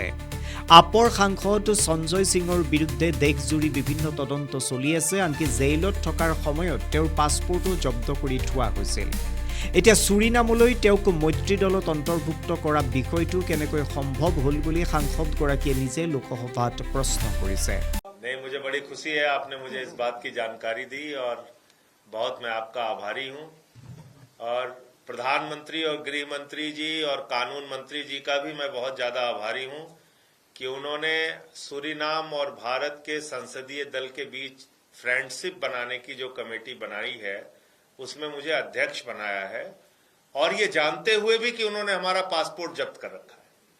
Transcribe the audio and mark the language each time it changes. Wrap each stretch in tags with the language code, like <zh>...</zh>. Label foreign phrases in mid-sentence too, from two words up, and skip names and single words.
<as>আপৰ সাংসদ সঞ্জয় সিঙৰ বিৰুদ্ধে দেশজুৰি বিভিন্ন তদন্ত চলি আছে, আনকি জেইলত থকাৰ সময়ত তেওঁৰ পাছপোৰ্টো জব্দ কৰি থোৱা হৈছিল। এতিয়া ছুৰিনামলৈ তেওঁক মৈত্ৰী দলত অন্তৰ্ভুক্ত কৰা বিষয়টো কেনেকৈ সম্ভৱ হ'ল বুলি সাংসদগৰাকীয়ে নিজে লোকসভাত প্ৰশ্ন কৰিছে।</as> <hi>नहीं, मुझे बड़ी खुशी है आपने मुझे इस बात की जानकारी दी और बहुत मैं आपका आभारी हूं। और प्रधानमंत्री और गृह मंत्री जी और कानून मंत्री जी का भी मैं बहुत ज्यादा आभारी हूं कि उन्होंने सूरीनाम और भारत के संसदीय दल के बीच फ्रेंडशिप बनाने की जो कमेटी बनाई है उसमें मुझे अध्यक्ष बनाया है, और ये जानते हुए भी कि उन्होंने हमारा पासपोर्ट जब्त कर रखा है।</hi>